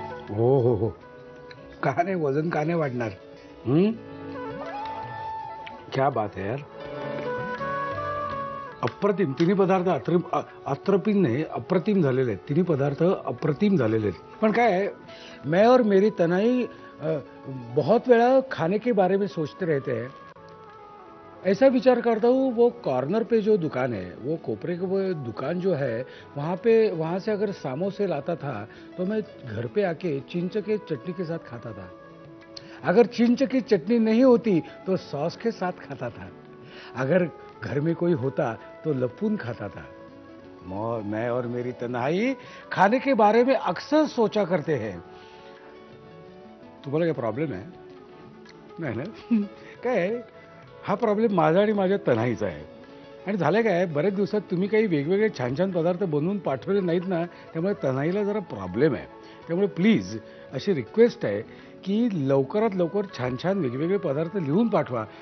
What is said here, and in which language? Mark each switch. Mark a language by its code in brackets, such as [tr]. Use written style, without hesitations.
[mr] हो हो हो, का नाही, वजन का नाही वाढणार? [hi] क्या बात है यार. [mr] अप्रतिम. तिन्ही पदार्थ अप्रतिम नाही, अप्रतिम झालेले आहेत. तिन्ही पदार्थ अप्रतिम झालेले आहेत. पण काय [hi] है, मैं और मेरी तनाई बहुत वेळा खाने के बारे में सोचते रहते हैं. ऐसा विचार करता हूँ, वो कॉर्नर पे जो दुकान है, वो कोपरे के वो दुकान जो है, वहाँ से अगर समोसे लाता था तो मैं घर पे आके चिंच के चटनी के साथ खाता था. अगर चिंच की चटनी नहीं होती तो सॉस के साथ खाता था. अगर घर में कोई होता तो लपून खाता था. मैं और मेरी तन्हाई खाने के बारे में अक्सर सोचा करते हैं. [mr] तुम्हाला काय प्रॉब्लेम आहे? नाही ना? काय, हा प्रॉब्लेम माझा आणि माझ्या तन्हाईचा आहे. आणि झालं काय, बरेच दिवसात तुम्ही काही वेगवेगळे छान छान पदार्थ बनवून पाठवले नाहीत ना, त्यामुळे तन्हाईला जरा प्रॉब्लेम आहे. त्यामुळे प्लीज अशी रिक्वेस्ट आहे की लवकरात लवकर छान छान वेगवेगळे पदार्थ लिहून पाठवा.